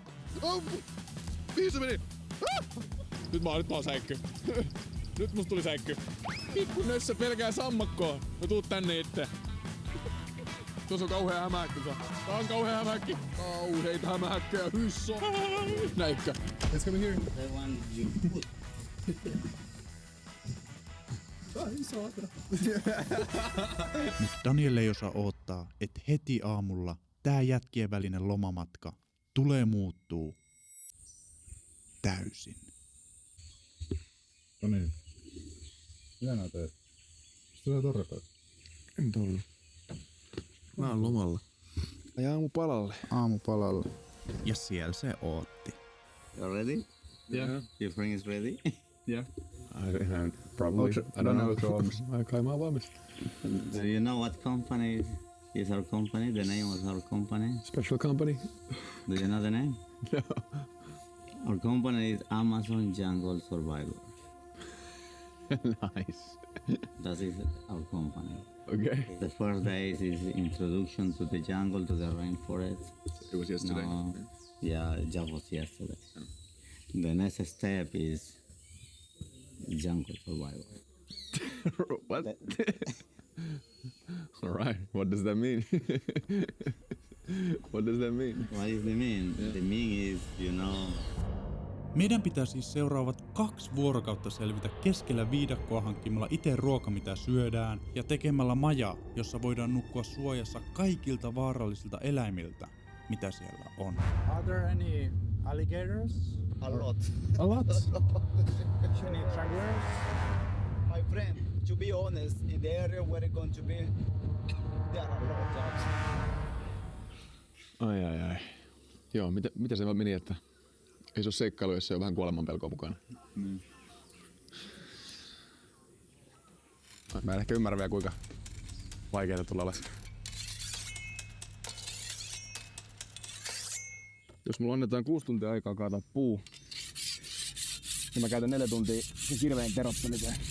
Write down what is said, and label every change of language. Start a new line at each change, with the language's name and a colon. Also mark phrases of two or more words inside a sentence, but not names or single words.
Finnish: Oh, mihin se meni? Ah! Nyt mä oon säikky. Nyt musta tuli säikky. Pikku nössö pelkää sammakkoa. Mä tuut tänne itse. Tuossa on kauhea hämähäkki. Taas kauhea hämähäkki. Kauheita hämähäkkejä. Hyssä. Näikkä.
English: Let's come here.
Finnish: Mut Daniel ei osaa odottaa, että heti aamulla tää jätkien välinen lomamatka tulee muuttuu täysin. No niin. Mitä nää teet? Tulee torrepäin. En tullut. Mä oon lomalla. Ja aamupalalle. Aamupalalla. Ja siellä se ootti.
English: You ready? Yeah. Your friend is ready? Yeah. Probably. I don't know.
Finnish: Kai mä oon valmis.
English: Do you know what company is our company? The name of our company? Special company? Do you know the name? No. Our company is Amazon Jungle Survivor. Nice. That is our company. Okay. The first day is introduction to the jungle, to the rainforest. It was yesterday. No, yeah, that was yesterday. The next step is jungle survival. What? All right. What does that mean? What does that mean? What is the mean? The mean is, you know,
Finnish: Meidän pitää siis seuraavat 2 vuorokautta selvitä keskellä viidakkoa hankkimalla itse ruoka mitä syödään ja tekemällä maja, jossa voidaan nukkua suojassa kaikilta vaarallisilta eläimiltä, mitä siellä on.
English: Are there any alligators? A lot. A lot. Any stragglers? My friend, to be honest, in the area where it's going to be, there are a lot.
Finnish: Ai. Joo, mitä se meni, että ei se ole seikkailu, jos se on vähän kuolemanpelkoa mukana. Mä en ehkä ymmärrä vielä, kuinka vaikeaa tulla alas. Jos mulla annetaan 6 tuntia aikaa kaataa puu, niin mä käytän 4 tuntia sen kirveen terottamiseen.